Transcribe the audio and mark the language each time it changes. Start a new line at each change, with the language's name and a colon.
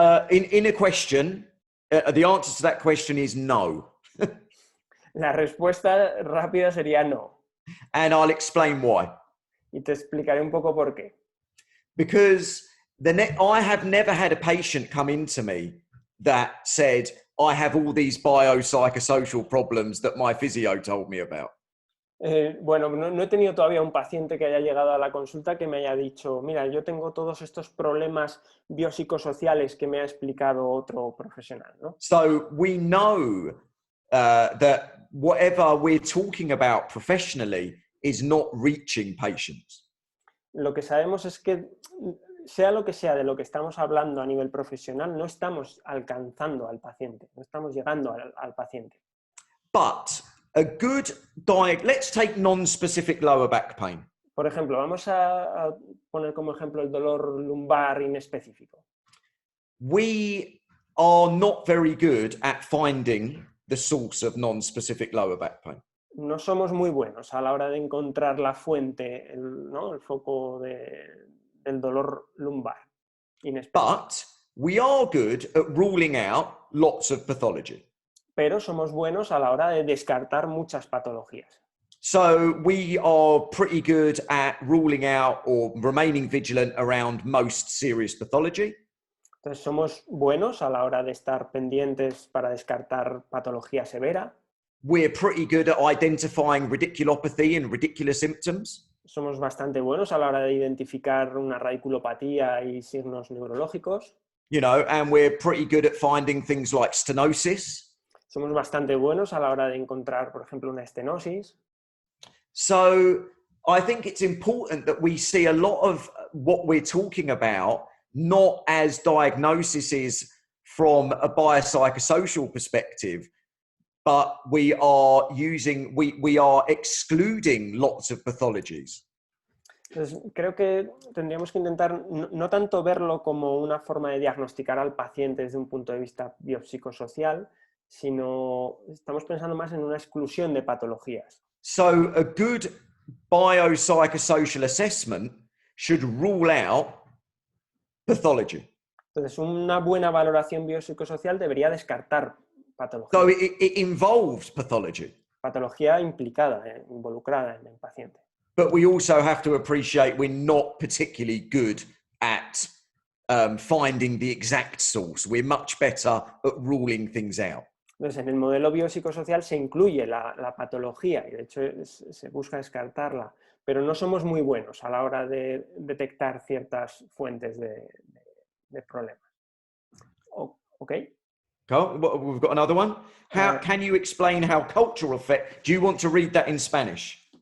English: In a question, the answer to that question is no.
Spanish: La respuesta rápida sería no.
English: And I'll explain why.
Spanish: Y te explicaré un poco por qué.
English: Because I have never had a patient come into me that said, I have all these biopsychosocial problems that my physio told me about.
Spanish: Bueno, no he tenido todavía un paciente que haya llegado a la consulta que me haya dicho, mira, yo tengo todos estos problemas biopsicosociales que me ha explicado otro profesional, ¿no?
English: So we know that whatever we're talking about professionally is not reaching patients.
Spanish: Lo que sabemos es que, sea lo que sea de lo que estamos hablando a nivel profesional, no estamos alcanzando al paciente, no estamos llegando al paciente.
English: But a good let's take non-specific lower back pain.
Spanish: Por ejemplo, vamos a poner como ejemplo el dolor lumbar inespecífico.
English: We are not very good at finding the source of non-specific lower back pain.
Spanish: No somos muy buenos a la hora de encontrar la fuente, el foco del dolor lumbar inespecífico.
English: But we are good at ruling out lots of pathology.
Spanish: Pero somos buenos a la hora de descartar muchas patologías.
English: So we are pretty good at ruling out or remaining vigilant around most serious pathology.
Spanish: Entonces somos buenos a la hora de estar pendientes para descartar patología severa.
English: We're pretty good at identifying radiculopathy and radicular symptoms.
Spanish: Somos bastante buenos a la hora de identificar una radiculopatía y signos neurológicos.
English: You know, and we're pretty good at finding things like stenosis.
Spanish: Somos bastante buenos a la hora de encontrar, por ejemplo, una estenosis.
English: So I think it's important that we see a lot of what we're talking about not as diagnoses from a biopsychosocial perspective, but we are excluding lots of pathologies.
Spanish: Entonces, creo que tendríamos que intentar no tanto verlo como una forma de diagnosticar al paciente desde un punto de vista biopsicosocial, sino estamos pensando más en una exclusión de patologías.
English: So a good biopsychosocial assessment should rule out pathology.
Spanish: Entonces, una buena valoración biopsicosocial debería descartar patología.
English: So it involves pathology.
Spanish: Patología implicada, involucrada en el paciente.
English: But we also have to appreciate we're not particularly good at finding the exact source. We're much better at ruling things out.
Spanish: Entonces, en el modelo biopsicosocial se incluye la patología y de hecho se busca descartarla, pero no somos muy buenos a la hora de detectar ciertas fuentes de problemas. ¿Ok?
English: Cool. We've got another one. Can you explain how cultural effect? Do you want to read that in Spanish?